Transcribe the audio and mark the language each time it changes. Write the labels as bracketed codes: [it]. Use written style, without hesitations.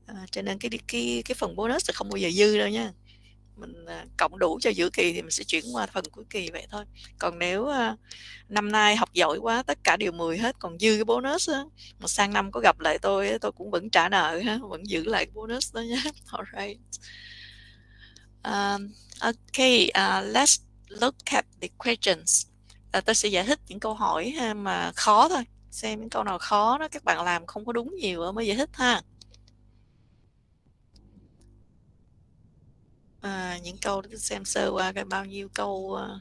[vi] Cho nên cái phần bonus là không bao giờ dư đâu nha. Mình cộng đủ cho giữa kỳ thì mình sẽ chuyển qua phần cuối kỳ vậy thôi. Còn nếu năm nay học giỏi quá, tất cả đều 10 hết, còn dư cái bonus á, mà sang năm có gặp lại tôi cũng vẫn trả nợ ha, vẫn giữ lại cái bonus đó nhé. [en] Alright. Okay, let's look at the questions. [vi] Tôi sẽ giải thích những câu hỏi mà khó thôi. Xem những câu nào khó đó các bạn làm không có đúng nhiều mới giải thích ha. Những câu để xem sơ qua cái bao nhiêu câu.